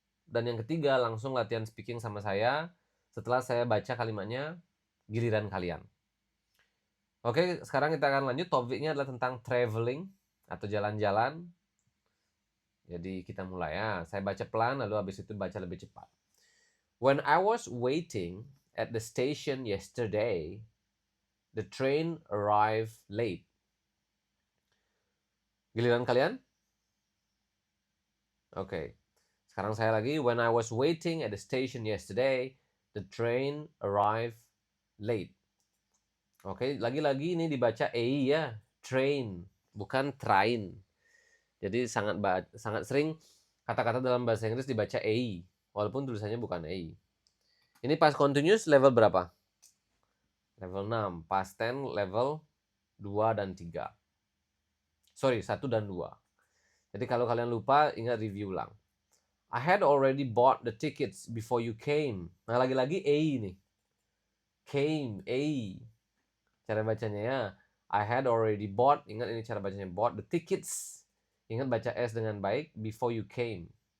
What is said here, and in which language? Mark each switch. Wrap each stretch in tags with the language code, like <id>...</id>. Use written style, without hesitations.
<id>Dan yang ketiga, langsung latihan speaking sama saya. Setelah saya baca kalimatnya, giliran kalian. Oke, sekarang kita akan lanjut. Topiknya adalah tentang traveling atau jalan-jalan. Jadi kita mulai ya. Saya baca pelan, lalu habis itu baca lebih cepat.</id> <en>When I was waiting at the station yesterday, the train arrived late.</en> <id>Giliran kalian? Oke. Sekarang saya lagi.</id> <en>When I was waiting at the station yesterday, the train arrived late.</en> <id>Oke, lagi-lagi ini dibaca EI ya. Train, bukan train. Jadi sangat sering kata-kata dalam bahasa Inggris dibaca EI, walaupun tulisannya bukan EI. Ini past continuous level berapa? Level 6. Past tense level 2 dan 3. Sorry, 1 dan 2. Jadi kalau kalian lupa, ingat review ulang.</id> <en>I had already bought the tickets before you came.</en> <id>Nah, lagi-lagi A nih. Came, A. Cara bacanya ya.</id> <en>I had already bought,</en> <id>ingat ini cara bacanya,</id> <en>bought the tickets.</en> <id>Ingat baca S dengan baik,</id> <en>before you came.</en>